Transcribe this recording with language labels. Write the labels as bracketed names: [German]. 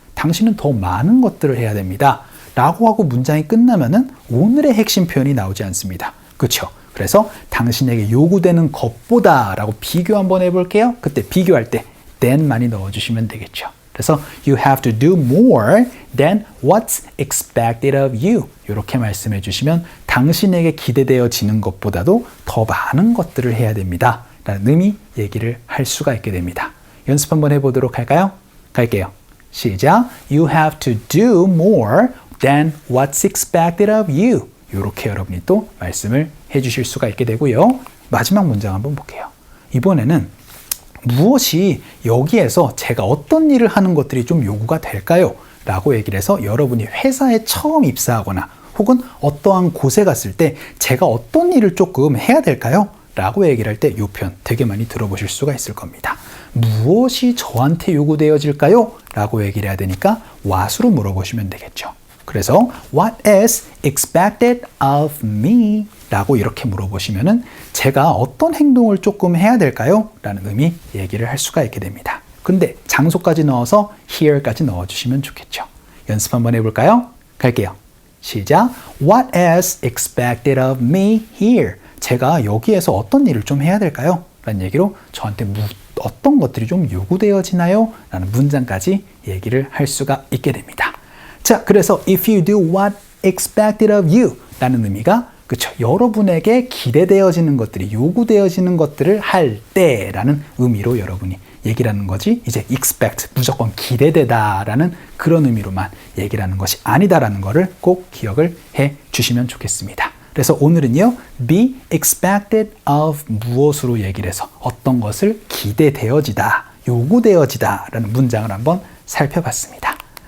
[Korean] 당신은 더 많은 것들을 해야 됩니다. 라고 하고 문장이 끝나면은 오늘의 핵심 표현이 나오지 않습니다. 그렇죠? 그래서 당신에게 요구되는 것보다 라고 비교 한번 해볼게요. 그때 비교할 때 than 많이 넣어주시면 되겠죠. 그래서 [English] you have to do more than what's expected of you. [Korean] 이렇게 말씀해 주시면 당신에게 기대되어지는 것보다도 더 많은 것들을 해야 됩니다. 라는 의미 얘기를 할 수가 있게 됩니다. 연습 한번 해보도록 할까요? 갈게요. 시작. [English] You have to do more than what's expected of you. [Korean] 이렇게 여러분이 또 말씀을 해주실 수가 있게 되고요. 마지막 문장 한번 볼게요. 이번에는 무엇이 여기에서 제가 어떤 일을 하는 것들이 좀 요구가 될까요? 라고 얘기를 해서 여러분이 회사에 처음 입사하거나 혹은 어떠한 곳에 갔을 때 제가 어떤 일을 조금 해야 될까요? 라고 얘기를 할 때 이 표현 되게 많이 들어보실 수가 있을 겁니다. 무엇이 저한테 요구되어질까요? 라고 얘기를 해야 되니까 what으로 물어보시면 되겠죠. 그래서 [English] what is expected of me? [Korean] 라고 이렇게 물어보시면은 제가 어떤 행동을 조금 해야 될까요? 라는 의미 얘기를 할 수가 있게 됩니다. 근데 장소까지 넣어서 here까지 넣어주시면 좋겠죠. 연습 한번 해볼까요? 갈게요. 시작. [English] What is expected of me here? [Korean] 제가 여기에서 어떤 일을 좀 해야 될까요? 라는 얘기로 저한테 어떤 것들이 좀 요구되어지나요? 라는 문장까지 얘기를 할 수가 있게 됩니다. 자, 그래서 [English] if you do what expected of you [Korean] 라는 의미가 그렇죠. 여러분에게 기대되어지는 것들이 요구되어지는 것들을 할 때라는 의미로 여러분이 얘기를 하는 거지 이제 expect 무조건 기대되다라는 그런 의미로만 얘기를 하는 것이 아니다라는 거를 꼭 기억을 해 주시면 좋겠습니다. 그래서 오늘은요 be expected of 무엇으로 얘기를 해서 어떤 것을 기대되어지다 요구되어지다 라는 문장을 한번 살펴봤습니다.